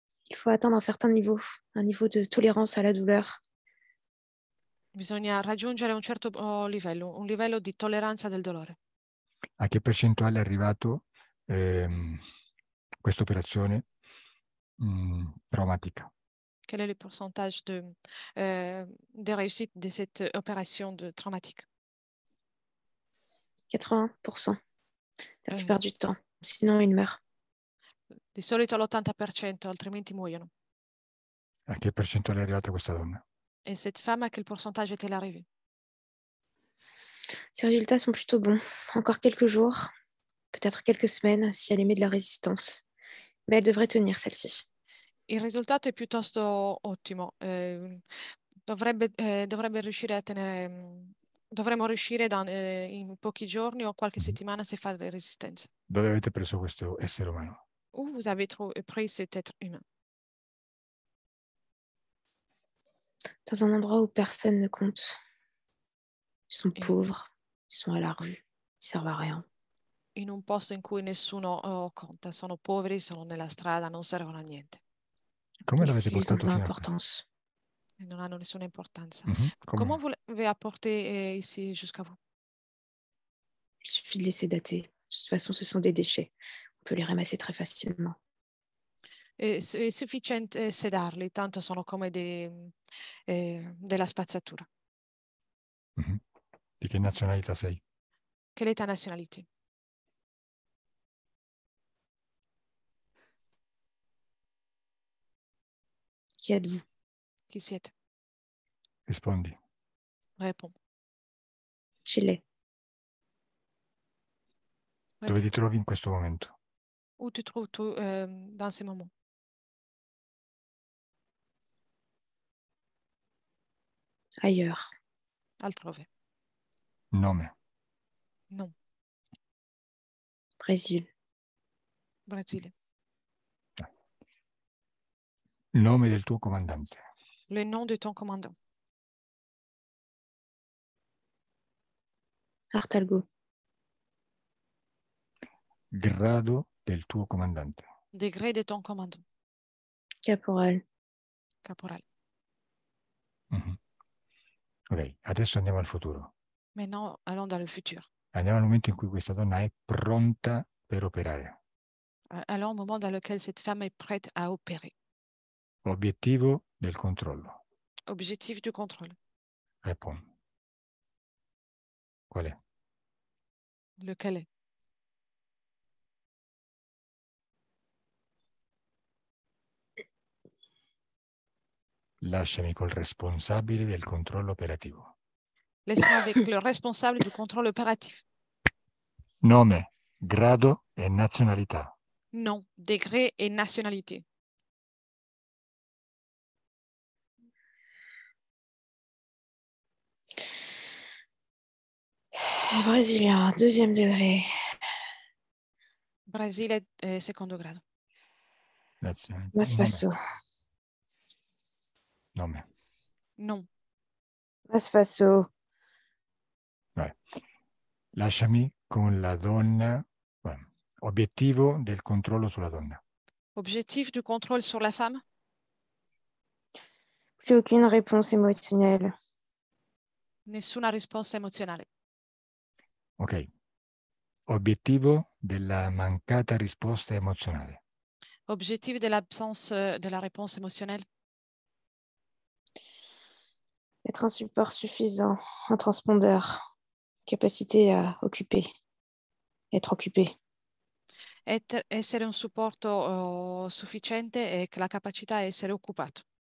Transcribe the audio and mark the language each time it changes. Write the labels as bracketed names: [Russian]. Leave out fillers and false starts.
[French] Il faut atteindre un certain niveau, un niveau de tolérance à la douleur. [Italian] Bisogna raggiungere un certo livello, un livello di tolleranza del dolore. A che percentuale è arrivato questa operazione traumatica? [French] Quel est le pourcentage de réussite de cette opération traumatique? 80%, la plupart du temps. Sinon, il meurt. [Italian] Di solito l'80%, altrimenti muoiono. A che percentuale è arrivata questa donna? [French] Et cette femme, à quel pourcentage est-elle arrivée? Ses résultats sont plutôt bons. Encore quelques jours, peut-être quelques semaines, si elle émet de la résistance. Mais elle devrait tenir, celle-ci. [Italian] Il risultato è piuttosto ottimo. Dovrebbe riuscire a tenere... Dovremmo riuscire in pochi giorni o qualche settimana se fare resistenza. Dove avete preso questo essere umano? [French] Où vous avez pris cet être humain? Dans un endroit où personne ne compte. Ils sont pauvres, ils sont à la rue, ils servent à rien. [Italian] In un posto in cui nessuno conta, sono poveri, sono nella strada, non servono a niente. Come l'avete [French] Ici, ils ont [Italian] portato fino a qui? [French] l'importance. [Italian] E non hanno nessuna importanza. Come? [French] Comment vous l'avez apporté ici jusqu'à vous? Il suffit de laisser dater. De toute façon, ce sont des déchets. On peut les ramasser très facilement. [Italian] È sufficiente sedarli, tanto sono come della spazzatura. Mhm. Di che nazionalità sei? [French] Quelle est ta nationalité? Qui êtes-vous? [Italian] Chi siete? Rispondi. [French] Réponds. [Spanish] Chile. [Italian] Dove ti trovi in questo momento? [French] Où te trouves-tu dans ces moments? Ailleurs. [Italian] Altrove. Nome. [French] Non. Brésil. [Italian] Brasile. Nome del tuo comandante. [French] Le nom de ton commandant. Artalgo. [Italian] Grado del tuo comandante. [French] Degré de ton commandant. Caporal. Caporal. Mhm. [Italian] Ok, adesso andiamo al futuro. [French] Maintenant, allons dans le futur. [Italian] Andiamo al momento in cui questa donna è pronta per operare. [French] Allons au moment dans lequel cette femme est prête à opérer. [Italian] Obiettivo del controllo. [French] Objectif du contrôle. Réponds. [Italian] Qual è? [French] Lequel est? [Italian] Lasciami col responsabile del controllo operativo. [French] Laisse-moi avec le responsable du contrôle opératif. [Italian] Nome, grado e nazionalità. [French] Nom, degré et nationalité. Brésilien, 2e degré. [Italian] Brasile secondo grado. Nazionalità. Mas Faso. Nome. [French] Non. Mas Faso. [Italian] Vai. Lasciami con la donna. Bueno, obiettivo del controllo sulla donna. [French] Objectif du contrôle sur la femme? Plus aucune réponse émotionnelle. [Italian] Nessuna risposta emozionale. Ok. Obiettivo della mancata risposta emozionale. [French] Objectif de l'absence de la réponse émotionnelle? Être un support suffisant, un transpondeur, capacité à occuper, être occupé. [Italian] Essere un supporto sufficiente e la capacità di essere occupato.